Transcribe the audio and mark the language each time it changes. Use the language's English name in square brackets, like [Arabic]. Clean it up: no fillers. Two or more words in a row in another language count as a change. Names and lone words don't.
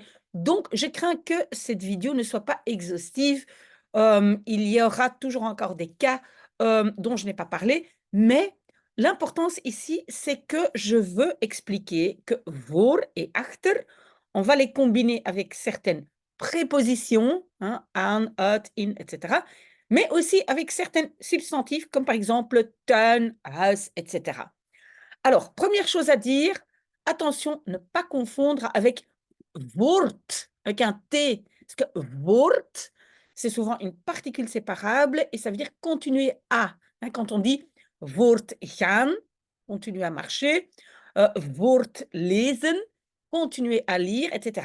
[French] Donc, je crains que cette vidéo ne soit pas exhaustive. Il y aura toujours encore des cas dont je n'ai pas parlé, mais l'importance ici, c'est que je veux expliquer que voor et achter, on va les combiner avec certaines prépositions, hein, [Dutch] aan, uit, in, [French] etc., mais aussi avec certains substantifs, comme par exemple [Dutch] tuin, huis, [French] etc. Alors, première chose à dire, attention, ne pas confondre avec woord, avec un T, parce que woord, c'est souvent une particule séparable et ça veut dire continuer à. Hein, quand on dit voortgaan, continuer à marcher, voortlezen, continuer à lire, etc.